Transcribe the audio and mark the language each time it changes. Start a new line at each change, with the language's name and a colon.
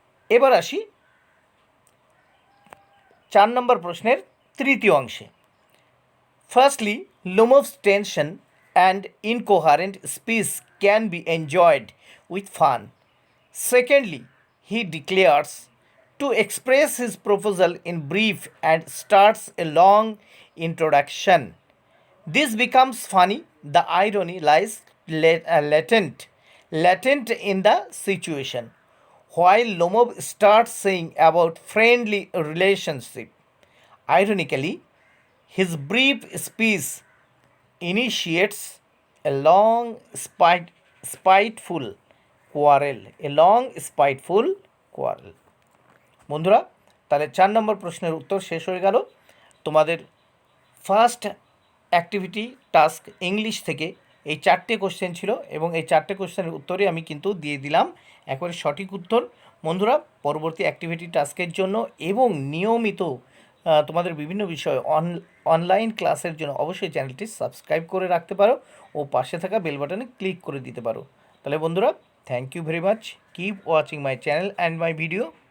Bangla: এবার আসি 4 নম্বর প্রশ্নের তৃতীয় অংশে।
English: Firstly, Lumov's tension and incoherent speech can be enjoyed with fun. Secondly, he declares to express his proposal in brief and starts a long introduction. This becomes funny. The irony lies latent in the situation. While Lomov starts saying about friendly relationship, ironically, his brief speech initiates a long spiteful quarrel. A long spiteful quarrel.
Bangla: বন্ধুরা, তাহলে 4 নম্বর প্রশ্নের উত্তর শেষ হয়ে গেল। তোমাদের first activity task English থেকে এই 4টে কোশ্চেন ছিল এবং এই 4টে কোশ্চেনের উত্তরে আমি কিন্তু দিয়ে দিলাম একবারে সঠিক উত্তর। বন্ধুরা, পরবর্তী অ্যাক্টিভিটি টাস্কের জন্য এবং নিয়মিত তোমাদের বিভিন্ন বিষয় অনলাইন ক্লাসের জন্য অবশ্যই চ্যানেলটি সাবস্ক্রাইব করে রাখতে পারো ও পাশে থাকা বেল বাটনে ক্লিক করে দিতে পারো। তাহলে বন্ধুরা,
English: Thank you very much. Keep watching my channel and my video.